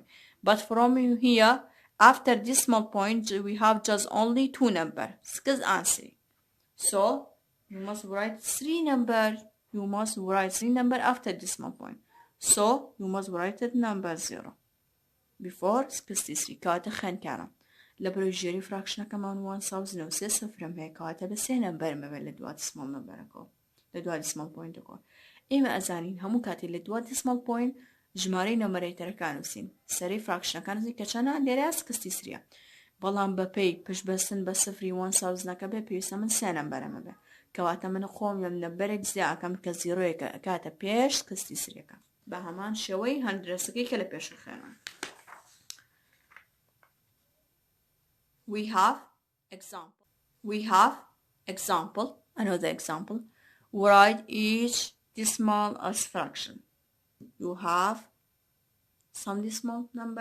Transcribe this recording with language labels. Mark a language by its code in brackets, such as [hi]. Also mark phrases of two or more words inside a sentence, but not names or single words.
[en] But from here, after decimal point, we have just only 2 number. 6 and 3. So you must write 3 number. You must write 3 number after decimal point. So you must write it number 0 before 63. [ckb] كاتە خوێندکارم لە بەرەوژێری فراکشنەکەمان 1003 سفرم هەیە کاتە بە 3 نەمبەر مەبێت لە دوای [en] decimal numberەکەوە [ckb] لە دوای [en] decimal pointەکەوە. [ckb] ئێمە ئەزانین هەموو کاتێک لە دوای [en] decimal point [ckb] ژمارەی نەمەرەیتەرەکان نووسین سەرەی فراکشنەکان نزیک کە چەندە لێرە 63. بەڵام بەپێی پشتبەستن بە سفری 1000ەکە بێ پێویستە من 3 نەمبەرەمە بێ کەواتە من خۆم لەم نەمبەرێک زیاکەم کە زیرۆیەکە کاتە پێش 63ەکە بە هەمان شێوەی هەندرەسەکەی کە لە پێش خوێنم. [en] We have example, another example. Write each decimal as fraction. You have some decimal number.